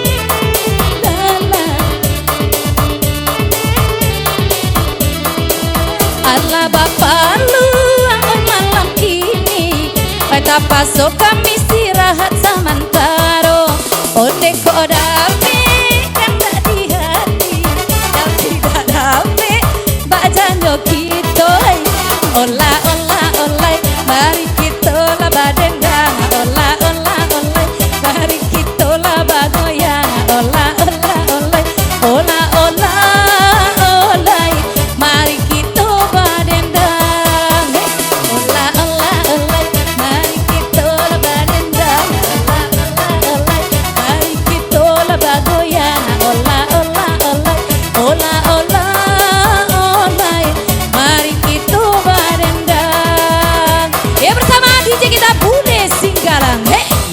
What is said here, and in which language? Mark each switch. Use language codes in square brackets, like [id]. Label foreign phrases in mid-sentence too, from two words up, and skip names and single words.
[id] Allah bapak lu malam ini kita pasok kami istirahat sementara. [min] Onde kok dame kan tak di hati yang tidak dame bajanjo kita. Ola ola olai mari kita lah badendang. Ola ola olai mari kita lah bagoyang. Ola ola olai ola ola olai mari kita badendang. Ola ola olai mari kita lah badendang. Ola ola olai mari kita lah bagoyang. Ola ola olai ola ola olai mari kita badendang. [id] Ya bersama DJ kita Bude Singgalang. Hey.